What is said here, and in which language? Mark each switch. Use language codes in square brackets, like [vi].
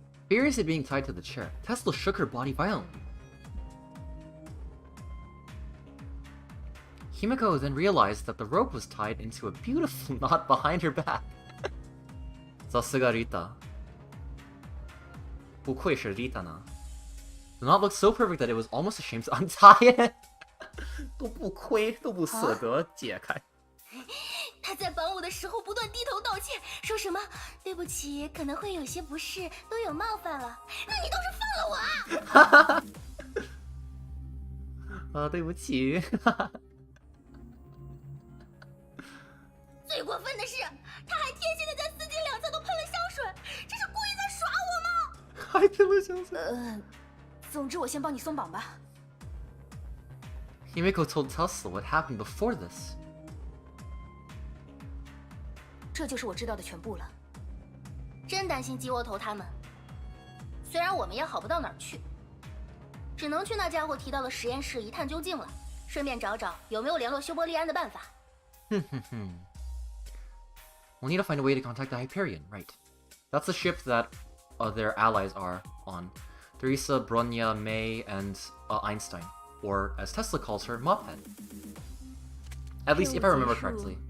[en] Furiously being tied to the chair, Tesla shook her body violently. Himiko then realized that the rope was tied into a beautiful knot behind her back. [ja] さすが [zh] Rita， 不愧是 Rita 呢。 [en] Do not look so perfect that it was almost ashamed to untie it 。 [zh] 都不亏，都不舍得解开。他在绑我的时候不断低头道歉，说什么对不起，可能会有些不适，都有冒犯了。那你倒是放了我啊！对不起。最过分的是，他还贴心的在司机两侧都喷了香水，这是故意在耍我吗？还喷了香水。总之我先帮你松绑吧。 [en] Himiko told Tessa what happened before this. [zh] 这就是我知道的全部了。真担心鸡窝头他们。虽然我们也好不到哪儿去，只能去那家伙提到的实验室一探究竟了，顺便找找有没有联络修伯利安的办法。 [en] We'll need to find a way to contact the Hyperion, right? That's the ship that their allies are on. Theresa, Bronya, May, and Einstein. Or, as Tesla calls her, Mophead. At least, if I remember correctly.